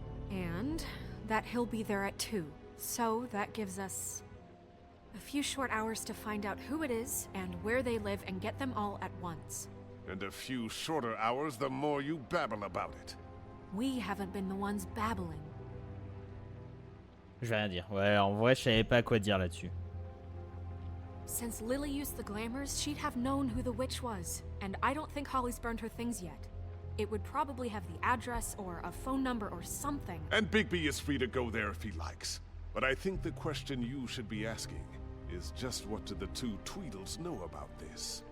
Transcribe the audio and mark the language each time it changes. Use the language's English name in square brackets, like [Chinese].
[English] And that he'll be there at 2. So that gives us a few short hours to find out who it is and where they live and get them all at once. And a few shorter hours the more you babble about it. We haven't been the ones babbling. [French] Je vais rien dire. Ouais, en vrai, je savais pas quoi dire là-dessus. [English] Since Lily used the glamours, she'd have known who the witch was. And I don't think Holly's burned her things yet. It would probably have the address or a phone number or something. And Bigby is free to go there if he likes. But I think the question you should be asking is just what do the two Tweedles know about this?